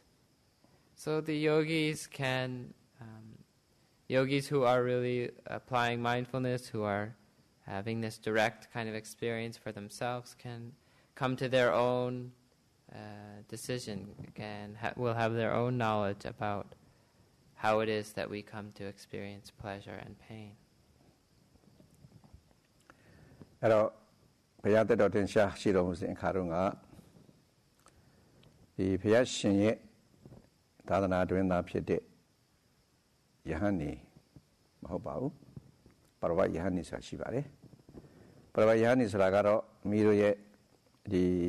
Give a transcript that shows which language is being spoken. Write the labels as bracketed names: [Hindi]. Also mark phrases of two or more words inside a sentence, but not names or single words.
[English] So the yogis who are really applying mindfulness, who are having this direct kind of experience for themselves, can come to their own decision, will have their own knowledge about how it is that we come to experience pleasure and pain. [Burmese] အဲ့တော့ဘုရားတက်တော်တင်ရှားရှိတော်မူစဉ်အခါတုန်းကဒီဘုရားရှင်ရဲ့သာသနာတွင်သားဖြစ်တဲ့ယဟန်နေမဟုတ်ပါဘူးပရဝယဟန်နေဆိုတာရှိပါတယ်ပရဝယဟန်နေဆိုတာကတော့မိတို့ရဲ့ဒီ